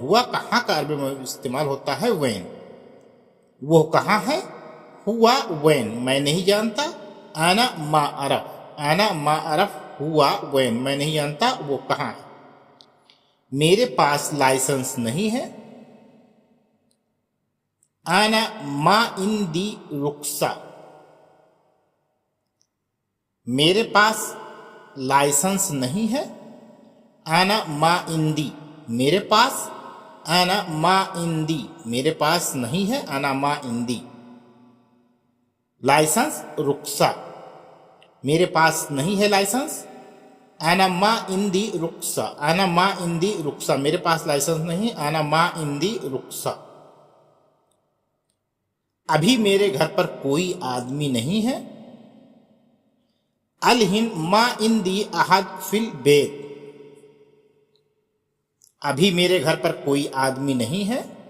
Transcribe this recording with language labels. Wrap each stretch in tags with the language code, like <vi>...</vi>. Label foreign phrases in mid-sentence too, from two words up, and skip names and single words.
<hi>हुवा, कहाँ का अरबी में इस्तेमाल होता है वेन, वह कहाँ है,</hi> <ar>ہوا وین،</ar> <hi>मैं नहीं जानता,</hi> <ar>انا ما عرف، انا ما عرف ہوا وین،</ar> <hi>मैं नहीं जानता वह कहाँ है, मेरे पास लाइसेंस नहीं है,</hi> <ar>انا ما عندی رخصہ،</ar> <hi>میرے پاس लाइसेंस नहीं है।</hi> <ar>أنا ما عندي,</ar> <hi>मेरे पास।</hi> <ar>أنا ما عندي,</ar> <hi>मेरे पास नहीं है।</hi> <ar>أنا ما عندي.</ar> <hi>लाइसेंस रुक्सा, मेरे पास नहीं है लाइसेंस।</hi> <ar>أنا ما عندي رخصة، أنا ما عندي رخصة,</ar> <hi>मेरे पास लाइसेंस नहीं।</hi> <ar>أنا ما عندي رخصة.</ar> <hi>अभी मेरे घर पर कोई आदमी नहीं है।</hi> <ar>الحين ما عندي أحد في البيت,</ar> <hi>अभी मेरे घर पर कोई आदमी नहीं है।</hi>